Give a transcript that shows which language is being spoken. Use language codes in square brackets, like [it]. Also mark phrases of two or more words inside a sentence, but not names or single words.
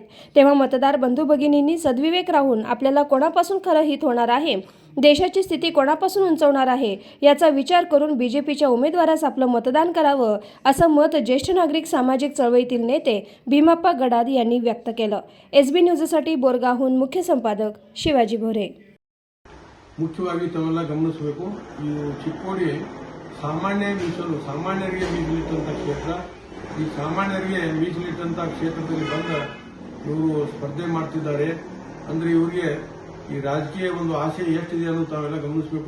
[mr] तेव्हा मतदार बंधू भगिनींनी सद्विवेक राहून आपल्याला कोणापासून खरं हित होणार आहे, देशाची स्थिती कोणापासून उंचवणार आहे याचा विचार करून बीजेपीच्या उमेदवारास आपलं मतदान करावं, असं मत ज्येष्ठ नागरिक सामाजिक चळवळीतील नेते भीमप्पा गडाद यांनी व्यक्त केलं. SB न्यूजसाठी बोरगावहून मुख्य संपादक शिवाजी भोरे. [kn] ಮುಖ್ಯವಾಗಿ ತಾವೆಲ್ಲ ಗಮನಿಸಬೇಕು. ಈ ಚಿಕ್ಕೋಡಿ ಸಾಮಾನ್ಯರಿಗೆ ಮೀಸಲಿಟ್ಟಂಥ ಕ್ಷೇತ್ರ. ಈ ಸಾಮಾನ್ಯರಿಗೆ ಮೀಸಲಿಟ್ಟಂಥ ಕ್ಷೇತ್ರದಲ್ಲಿ ಬಂದ ಇವರು ಸ್ಪರ್ಧೆ ಮಾಡ್ತಿದ್ದಾರೆ ಅಂದ್ರೆ ಇವರಿಗೆ ಈ ರಾಜಕೀಯ ಒಂದು ಆಸೆ ಎಷ್ಟಿದೆ ಅನ್ನೋದು ತಾವೆಲ್ಲ ಗಮನಿಸಬೇಕು.